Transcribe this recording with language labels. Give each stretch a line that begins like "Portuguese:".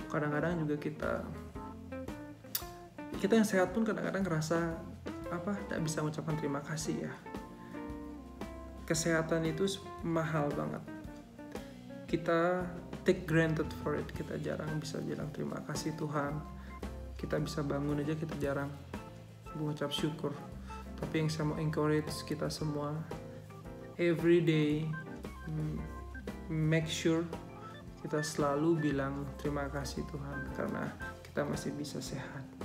Indonesian: Kadang-kadang juga kita yang sehat pun kadang-kadang ngerasa tak bisa mengucapkan terima kasih ya. Kesehatan itu mahal banget. Kita
English: take granted for it.
Indonesian: Kita jarang bisa bilang terima kasih Tuhan. Kita bisa bangun aja kita jarang mengucap syukur. Tapi yang saya mau encourage kita semua,
English: every day make sure
Indonesian: kita selalu bilang terima kasih Tuhan, karena kita masih bisa sehat.